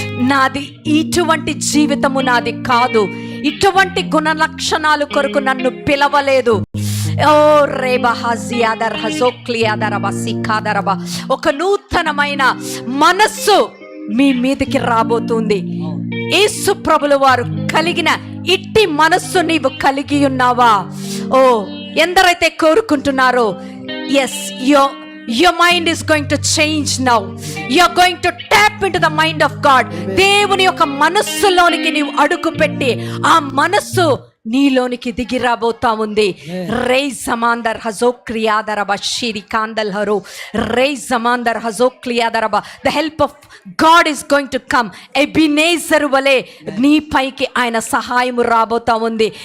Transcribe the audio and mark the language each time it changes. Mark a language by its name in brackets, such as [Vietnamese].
[Telugu] నాది ఇటువంటి జీవితము నాది కాదు, ఇటువంటి గుణ లక్షణాలు కొరకు నన్ను పిలవలేదు. ఓ రేబహాజియాదర్ హజోక్లియాదరబా, ఒక నూతనమైన మనస్సు మీ మీదకి రాబోతుంది. యేసు ప్రభుల వారు కలిగిన ఇట్టి మనస్సు నీవు కలిగి ఉన్నావా? ఓ ఎందరైతే కోరుకుంటున్నారో, [English] Yes, your mind is going to change now. You are going to tap into the mind of God. [Telugu] దేవుని యొక్క మనస్సులోనికి నీవు అడుగు పెట్టి ఆ మనస్సు నీలోనికి దిగి రాబోతా ఉంది. రే జమాందర్ హజోక్లియాదరబ Shiri కాందల్ harrow, ray జమాందర్ హజోక్లియాదరబ. [English] The help of God is going to come. [Telugu] Ebenezer వలె నీ పైకి ఆయన సహాయము రాబోతా ఉంది.